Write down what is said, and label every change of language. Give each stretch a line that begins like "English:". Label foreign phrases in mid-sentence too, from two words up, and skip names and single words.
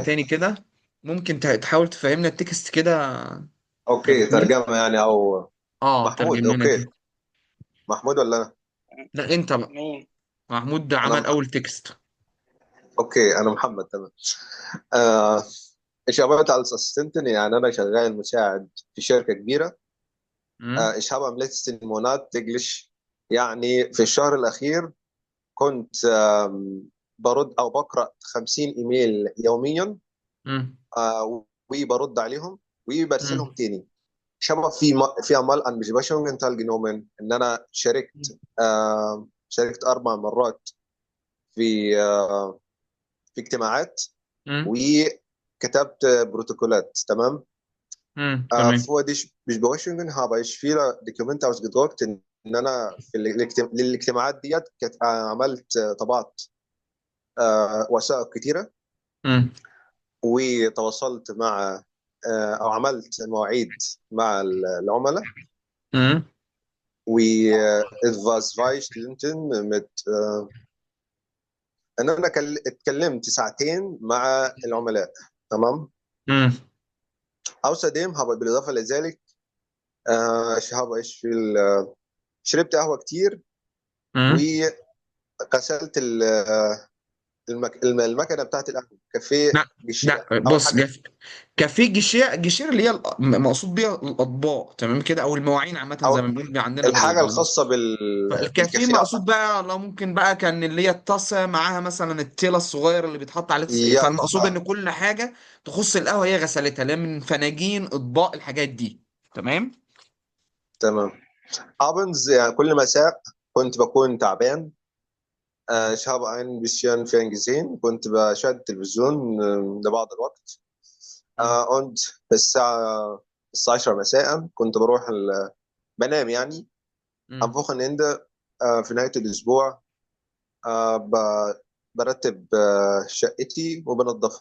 Arabic: تاني كده. ممكن تحاول تفهمنا التكست كده يا اوكي محمود؟ ترجمه يعني او. اه محمود، ترجم لنا اوكي. كده. محمود ولا انا؟ لا انت بقى. مين؟ محمود ده انا عمل اول تكست. اوكي انا محمد، تمام. آه...
German: Ich arbeite als Assistentin،
Arabic: يعني انا شغال مساعد في شركه كبيره. امم.
German: Ich habe am letzten Monat täglich،
Arabic: يعني في الشهر الاخير كنت برد او بقرا 50 ايميل يوميا. امم. وبرد عليهم وبرسلهم امم. تاني.
German: Ich habe في einmal an Besprechungen teilgenommen،
Arabic: ان انا شاركت 4 مرات في في اجتماعات، امم. وكتبت بروتوكولات، تمام. تمام.
German: vor die Besprechungen habe ich viele Dokumente ausgedruckt،
Arabic: ان انا في للاجتماعات ديت عملت طبعت وثائق كتيره، امم. وتواصلت مع او عملت مواعيد مع العملاء. امم. و ان انا اتكلمت ساعتين مع العملاء، تمام. امم.
German: außerdem habe
Arabic: بالاضافه لذلك
German: ich habe ich viel
Arabic: شربت قهوه كتير، وغسلت المكنه بتاعت القهوه، كافيه لا جشيره لا اول بص، حاجه.
German: Kaffee Geschirr
Arabic: اللي هي مقصود بيها الاطباق، تمام كده، او المواعين عامه او زي ما بنقول عندنا الحاجه الخاصه فالكافيه بالكافيه مقصود عامه. بقى لو ممكن بقى كان اللي هي الطاسه معاها مثلا التيله الصغير اللي بيتحط عليه يا فالمقصود ان كل حاجه تخص القهوه هي غسلتها، اللي هي من فناجين اطباق الحاجات دي. تمام. تمام. abends يعني كل مساء كنت بكون تعبان.
German: ich habe ein bisschen ferngesehen،
Arabic: كنت بشاهد التلفزيون لبعض الوقت. مم. und الساعة 10 مساء كنت بنام يعني. am مم. Wochenende في نهاية الأسبوع برتب شقتي وبنظفها.